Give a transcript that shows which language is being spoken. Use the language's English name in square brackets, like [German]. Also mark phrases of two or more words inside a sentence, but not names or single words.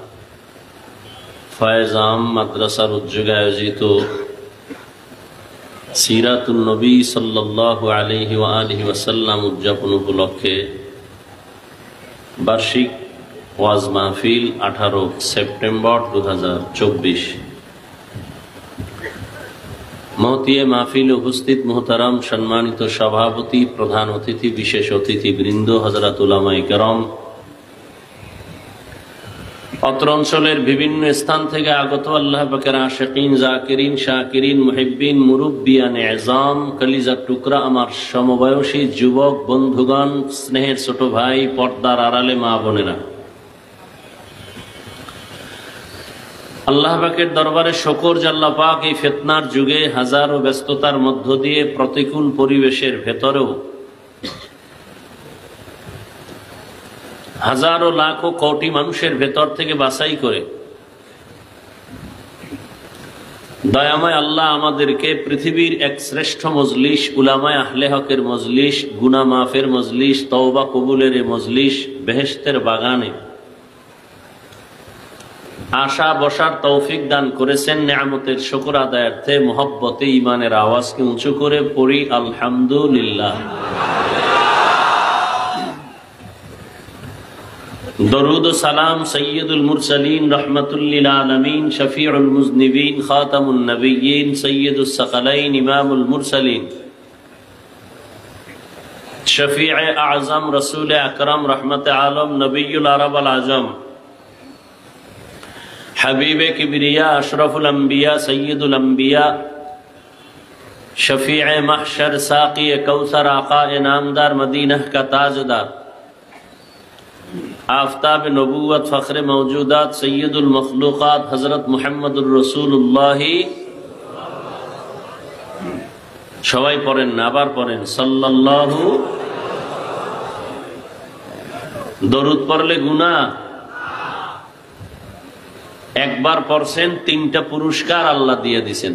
[Bangla] ফৈজাম মাদ্রাসার উদ্যোগে আয়োজিত [Arabic] سيرة النبي صلى الله عليه وآله وسلم [Bangla] উদ্যাপন উপলক্ষে বার্ষিক ওয়াজ মাহফিল 18 সেপ্টেম্বর 2024। মহতিয়ে মাহফিল উপস্থিত মোহতারাম সম্মানিত সভাপতি প্রধান অতিথি বিশেষ অতিথিবৃন্দ হযরত উলামায়ে কেরাম অত্র অঞ্চলের বিভিন্ন স্থান থেকে আগত আল্লাহ পাকের আশেকীন জাকেরীন শাকেরীন মুহিব্বীন মুরুব্বিয়ান এজাম কলিজার টুকরা আমার সমবয়সী যুবক বন্ধুগণ স্নেহের ছোট ভাই পর্দার আড়ালে মা বোনেরা আল্লাহ পাকের দরবারে শুকর যে আল্লাহ পাক এই ফিতনার যুগে হাজারো ব্যস্ততার মধ্য দিয়ে প্রতিকূল পরিবেশের ভেতরেও হাজারো লাখো কোটি মানুষের ভেতর থেকে বাছাই করে দয়াময় আল্লাহ আমাদেরকে পৃথিবীর এক শ্রেষ্ঠ মজলিস উলামায়ে আহলে হকের মজলিস গুনাহ মাফের মজলিস তওবা কবুলের মজলিস বেহেশতের বাগানে আশা বসার তৌফিক দান করেছেন নেয়ামতের শুকর আদায়ার্থে মোহাব্বতে ঈমানের আওয়াজকে উঁচু করে পড়ি आलহামদুলিল্লাহ। [Arabic] درود و سلام سيد المرسلين رحمة للعالمين شفيع المذنبين خاتم النبيين سيد الثقلين إمام المرسلين شفيع أعظم رسول أكرم رحمت عالم نبي العرب الأعظم حبيب كبريا أشرف الأنبياء سيد الأنبياء شفيع محشر ساقي كوثر آقا انعامدار [Urdu] مدینہ کا تاجدار [Arabic] آفتاب نبوت فخر موجودات سيد المخلوقات حضرت محمد رسول الله [Bangla] সবাই পড়েন না, আবার পড়েন সাল্লাল্লাহু। দরুদ পড়লে গুনাহ, একবার পড়ছেন 3টা পুরস্কার আল্লাহ দিয়ে দিবেন।